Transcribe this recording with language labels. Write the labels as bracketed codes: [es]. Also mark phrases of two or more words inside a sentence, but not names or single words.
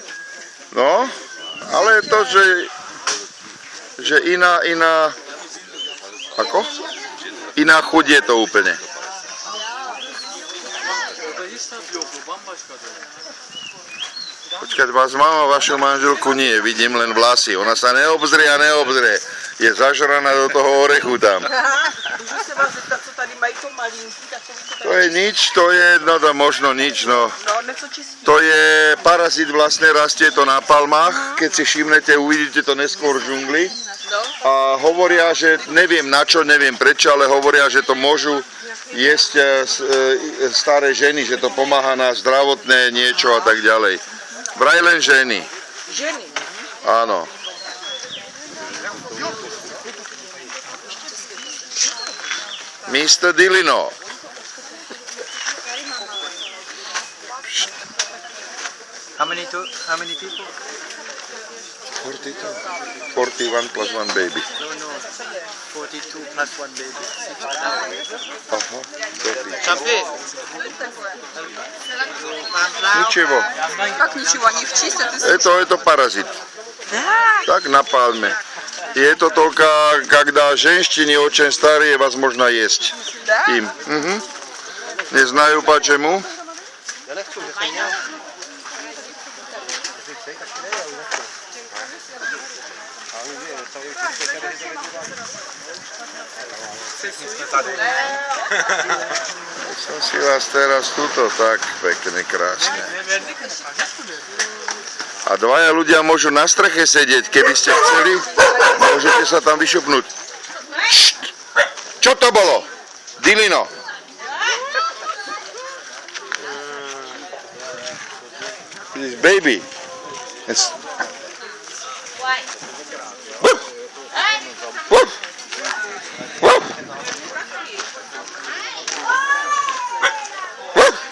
[sk] No, ale to, že iná, ako? Iná chuť je to úplne. Počkať, vás mama, vašu manželku nie, vidím len vlasy. Ona sa neobzrie. Je zažraná do toho orechu tam. [cs] Můžu se vás zeptat, co tady mají to malinký, takový to [sk] To je nič, to je, no to možno nič, no. [cs] No, něco čistý. [sk] To je parazit, vlastne rastie to na palmách. Keď si všimnete, uvidíte to neskôr v džungli. No, A hovoria, že neviem na čo, neviem prečo, ale hovoria, že to môžu jesť staré ženy, že to pomáha na zdravotné niečo a tak ďalej. Vraj len ženy. ženy. Áno. [en] Mr. Dilino. How many people? 42. 41 plus 1 baby. No. 42 plus 1 baby. [sk] Aha, dobrý. Kafe. [ru] Ničivo. Как ничего, они их чистят и [sk] Je to parazit. [ru] Да, Так на пальме. И это только когда женщине очень старые, возможно, есть да. им. Мгм. Не знаю почему. [sk] Som si vás teraz tuto tak pekne, krásne. A dvaja ľudia môžu na streche sedieť, keby ste chceli. Môžete sa tam vyšupnúť. Št! Čo to bolo? Dilino. [en] This baby. It's... Woof! Woof! Woof! Woof!